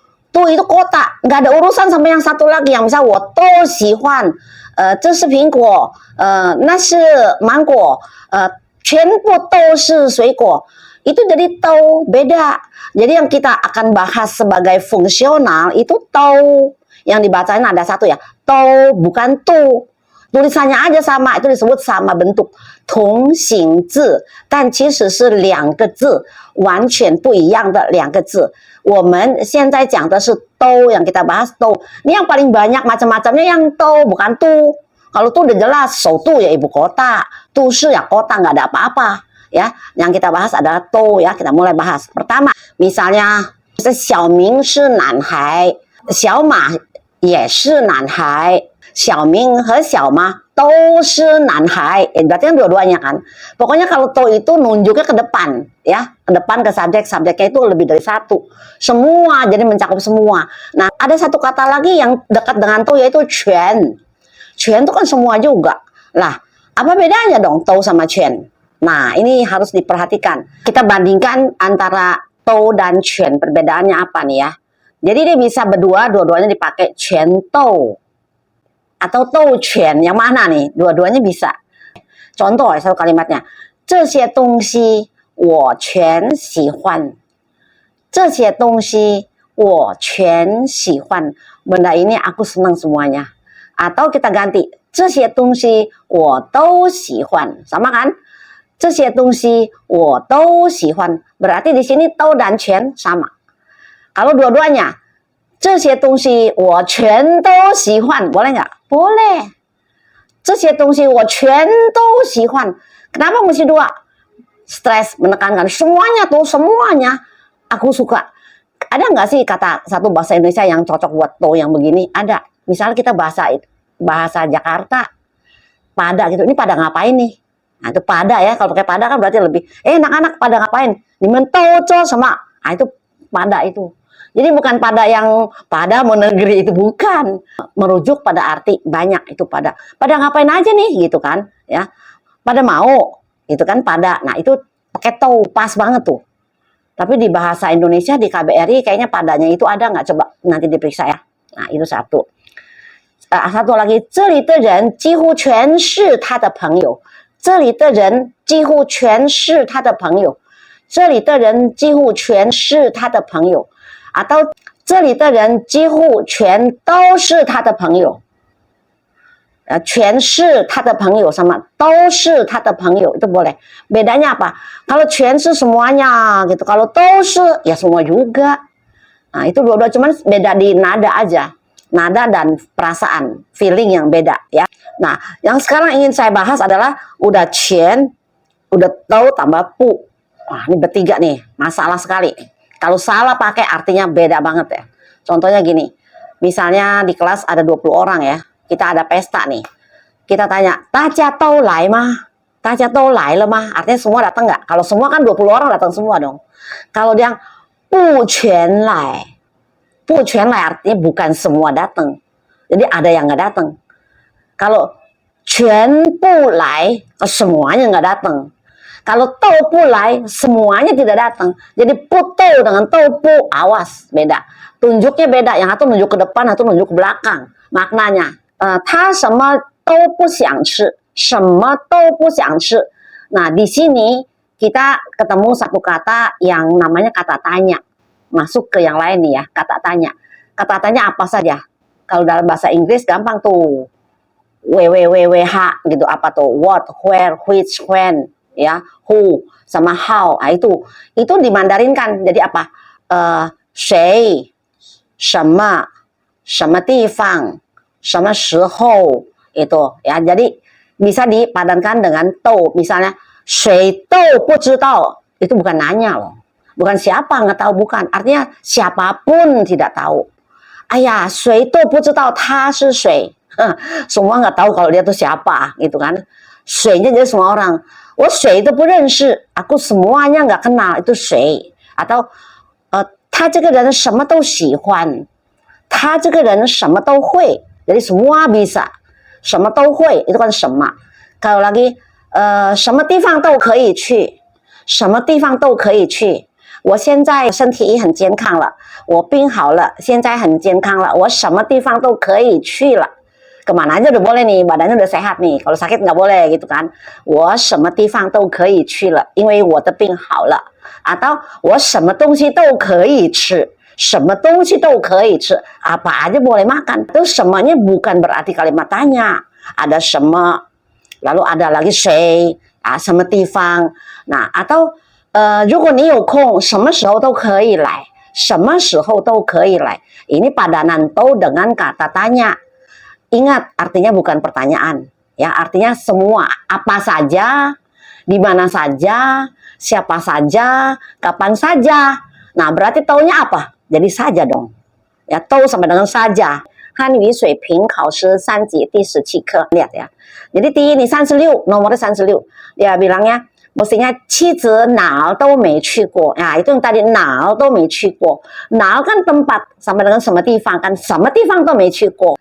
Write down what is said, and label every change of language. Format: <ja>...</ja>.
<id>Tuh itu kota, nggak ada urusan sama yang satu lagi yang misal</id> <zh>我都喜欢这是苹果那是芒果全部都是水果</zh> <id>itu jadi tau beda. Jadi yang kita akan bahas sebagai fungsional itu tau, yang dibacain ada satu ya, tau bukan tu. Tulisannya aja sama, itu disebut sama bentuk</id> <zh>同形字，但其实是2个字，完全不一样的2个字。我们现在讲的是</zh> <id>tou, yang kita bahas tou. Ini yang paling banyak macam-macamnya yang tou, bukan tu. Kalau tu udah jelas,</id> <zh>shou tu</zh> <id>ya ibu kota,</id> <zh>tu shi</zh> <id>ya kota, nggak ada apa-apa. Ya, yang kita bahas adalah tou ya. Kita mulai bahas. Pertama, misalnya</id> <zh>小明是男孩，小马也是男孩。小明和小马都是男孩,</zh> <id>berarti kan dua-duanya kan. Pokoknya kalau tou itu nunjuknya ke depan, ya, ke depan ke subjeknya itu lebih dari satu. Semua, jadi mencakup semua. Nah, ada satu kata lagi yang dekat dengan tou yaitu quan. Quan itu kan semua juga. Lah, apa bedanya dong tou sama quan? Nah, ini harus diperhatikan. Kita bandingkan antara tou dan quan. Perbedaannya apa nih ya? Jadi dia bisa dua-duanya dipakai quan tou. Atau tou quan, yang mana nih? Dua-duanya bisa. Contoh satu kalimatnya,</id> <zh>这些东西我全喜欢。这些东西我全喜欢。</zh> <id>Benda ini aku senang semuanya. Atau kita ganti,</id> <zh>这些东西我都喜欢。</zh> <id>Sama kan?</id> <zh>这些东西我都喜欢.</zh> <id>Berarti di sini tou dan quan sama. Kalau dua-duanya,</id> <zh>这些东西我全都喜欢,</zh> <id>boleh nggak? Boleh.</id> <zh>这些东西我全都喜欢.</zh> <id>Kenapa mesti 2? Stres, menekankan. Semuanya tuh, semuanya aku suka. Ada nggak sih kata satu bahasa Indonesia yang cocok buat tou yang begini? Ada. Misalnya kita bahasa Jakarta, pada gitu. Ini pada ngapain nih? Nah itu pada ya. Kalau pakai pada kan berarti lebih. Anak-anak pada ngapain? Dimentau sama. Nah itu pada itu. Jadi bukan pada yang pada mau negeri itu, bukan. Merujuk pada arti banyak itu pada. Pada ngapain aja nih gitu kan, ya. Pada mau gitu kan pada. Nah, itu pakai tou pas banget tuh. Tapi di bahasa Indonesia di KBRI kayaknya padanya itu ada nggak? Coba nanti diperiksa ya. Nah, itu satu. Satu lagi,</id> <zh>这里的人几乎全是他的朋友。这里的人几乎全是他的朋友。这里的人几乎全是他的朋友。 Atau 这里的人几乎全都是他的朋友。全是他的朋友 sama 都是他的朋友</zh> <id>itu boleh. Bedanya apa? Kalau 全 是 semuanya gitu. Kalau 都是 ya semua juga. Nah, itu dua-dua, cuman beda di nada aja. Nada dan perasaan, feeling yang beda ya. Nah, yang sekarang ingin saya bahas adalah udah 全, udah tou tambah pu. Wah, ini bertiga nih, masalah sekali. Kalau salah pakai artinya beda banget ya. Contohnya gini, misalnya di kelas ada 20 orang ya, kita ada pesta nih. Kita tanya,</id> <zh>大家都来吗? 大家都来了吗?</zh> <id>Artinya semua datang nggak? Kalau semua kan 20 orang datang semua dong. Kalau dia</id> <zh>不全来, 不全来</zh> <id>artinya bukan semua datang. Jadi ada yang nggak datang. Kalau</id> <zh>全部来,</zh> <id>semuanya nggak datang. Kalau</id> <zh>tou pu lai,</zh> <id>semuanya tidak datang. Jadi pu tou dengan tou pu, awas, beda. Tunjuknya beda. Yang satu nunjuk ke depan, yang satu nunjuk ke belakang. Maknanya,</id> <zh>ta sema tou pu xiang chi,</zh> <id>sema tou pu xiang chi. Nah, di sini kita ketemu satu kata yang namanya kata tanya. Masuk ke yang lain nih ya, kata tanya. kata-katanya apa saja. Kalau dalam bahasa Inggris gampang tuh. WWWWH gitu, apa tuh?</id> <en>What, where, which, when, ya, who, sama how.</en> <id>Nah, itu dimandarinkan. Jadi apa?</id> <zh>谁 什么 什么地方 什么时候</zh> <id>itu ya. Jadi bisa dipadankan dengan to. Misalnya</id> <zh>谁都不知道,</zh> <id>itu bukan nanya loh. Bukan siapa nggak tahu, bukan. Artinya siapapun tidak tahu. Ayah,</id> <zh>谁都不知道他是谁.</zh> <id>Semua nggak tahu kalau dia tuh siapa, gitu kan. 谁nya jadi semua orang.</id> <zh>我谁都不认识,</zh> <id>aku semuanya nggak kenal, itu 谁.</id> <zh>Atau 他这个人什么都喜欢, 他这个人什么都会.</zh> <id>Jadi semua bisa.</id> <zh>什么都会,</zh> <id>itu kan 什么. Kalau lagi</id> <zh>什么地方都可以去, 什么地方都可以去。我现在身体很健康了，我病好了，现在很健康了，我什么地方都可以去了。</zh> <id>Kemana aja udah boleh nih, badannya udah sehat nih. Kalau sakit nggak boleh gitu kan.</id> <zh>我什么地方都可以去了，因为我的病好了。 Atau 我什么东西都可以吃，什么东西都可以吃，</zh> <id>apa aja boleh makan. Itu semuanya bukan berarti kalimat tanya. Ada 什么, lalu ada lagi 谁, 什么地方. Nah, atau</id> <zh>如果你有空，什么时候都可以来，什么时候都可以来.</zh> <id>Ini padanan to dengan kata tanya. Ingat, artinya bukan pertanyaan. Ya, artinya semua, apa saja, di mana saja, siapa saja, kapan saja. Nah, berarti taunya apa? Jadi saja dong. Ya, to sama dengan saja.</id> <zh>汉语水平考试3级第17课.Lihat ya.</zh> <id>Jadi ini 36, nomornya 36. Dia bilangnya, mestinya</id> <zh>妻子哪都没去过.</zh> <id>Nah, itu yang tadi</id> <zh>哪都没去过.</zh> <id>哪 kan tempat, sama dengan 什么地方 kan</id> <zh>什么地方都没去过.</zh>